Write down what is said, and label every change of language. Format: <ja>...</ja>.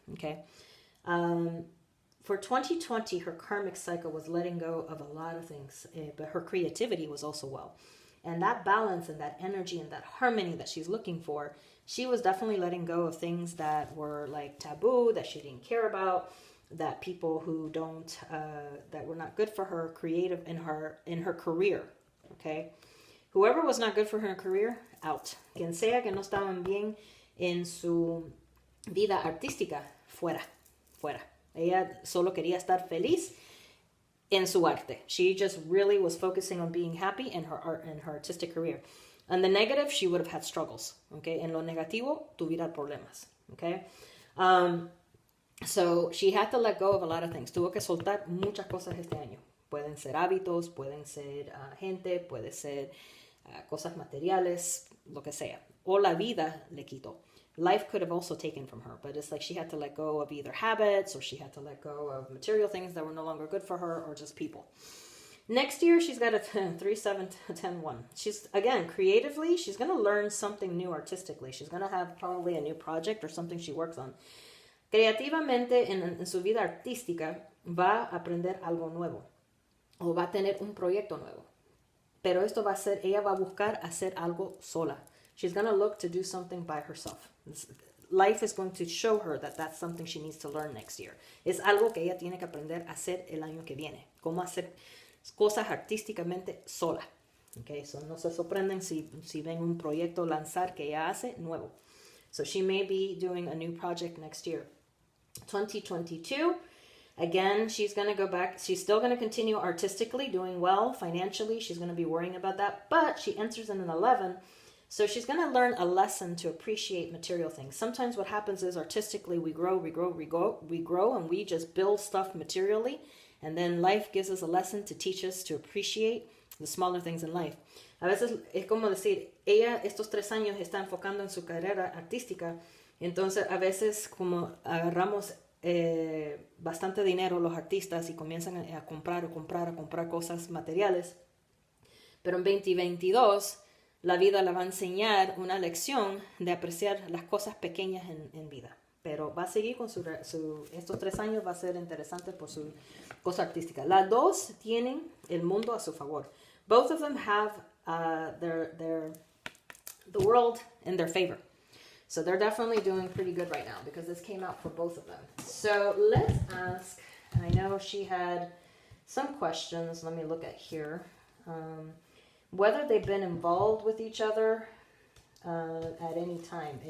<en>Okay, for 2020 her karmic cycle was letting go of a lot of things, but her creativity was also well, and that balance and that energy and that harmony that she's looking for, she was definitely letting go of things that were like taboo, that she didn't care about, that people who don't, that were not good for her creative in her career. Okay, whoever was not good for her career, out.</en> <es>Quien sea que no estaban bien en su vida artística, fuera. Ella solo quería estar feliz en su arte.</es> <en>She just really was focusing on being happy in her art and her artistic career. And the negative, she would have had struggles.</en> <es>Okay, en lo negativo, tuviera problemas.</es> <en>Okay, so she had to let go of a lot of things.</en> <es>Tuvo que soltar muchas cosas este año. Pueden ser hábitos, pueden ser gente, puede ser cosas materiales, lo que sea. O la vida le quitó.</es> <en>Life could have also taken from her, but it's like she had to let go of either habits, or she had to let go of material things that were no longer good for her, or just people. Next year, she's got a 3, 7, 10, 1. She's, again, creatively, she's going to learn something new artistically. She's going to have probably a new project or something she works on.</en> <es>Creativamente, en su vida artística, va a aprender algo nuevo. O va a tener un proyecto nuevo. Pero esto va a ser, ella va a buscar hacer algo sola.</es> <en>She's going to look to do something by herself. Life is going to show her that that's something she needs to learn next year.</en> <es>Es algo que ella tiene que aprender a hacer el año que viene. Cómo hacer cosas artísticamente sola. Okay, so no se sorprenden si ven un proyecto lanzar que ella hace nuevo.</es> <en>So she may be doing a new project next year. 2022, again, she's going to go back. She's still going to continue artistically, doing well financially. She's going to be worrying about that. But she enters in an 11. So she's going to learn a lesson to appreciate material things. Sometimes what happens is artistically we grow, and we just build stuff materially. And then life gives us a lesson to teach us to appreciate the smaller things in life.</en> <es>A veces es como decir, ella estos 3 años está enfocando en su carrera artística. Entonces a veces como agarramos bastante dinero los artistas y comienzan a comprar cosas materiales. Pero en 2022, la vida le va a enseñar una lección de apreciar las cosas pequeñas en vida. Pero va a seguir con estos 3 años, va a ser interesante por su cosa artística. Las dos tienen el mundo a su favor.</es> <en>Both of them have the world in their favor. So they're definitely doing pretty good right now because this came out for both of them. So let's ask, I know she had some questions. Let me look at here. Whether they've been involved with each other at any time.</en>